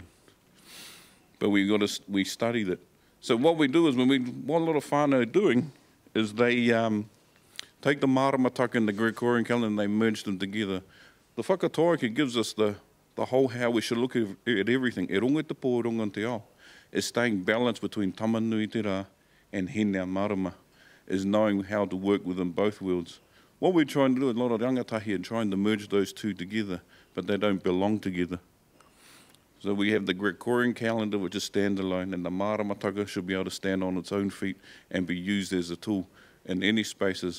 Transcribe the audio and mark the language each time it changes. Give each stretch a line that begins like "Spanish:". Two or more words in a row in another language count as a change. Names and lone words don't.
English: But we studied it. So what we do is what a lot of whānau are doing is they take the maramataka and the Gregorian calendar and they merge them together. The whakatauriki gives us the whole how we should look at everything.
Māori: E rongo te pō, e rongo te ao.
English: Is staying balanced between
Māori: tamanui te rā
English: and
Māori: hena marama,
English: is knowing how to work within both worlds. What we're trying to do, a lot of rangatahi are trying to merge those two together, but they don't belong together. So we have the Gregorian calendar, which is standalone, and the maramataka should be able to stand on its own feet and be used as a tool in any spaces.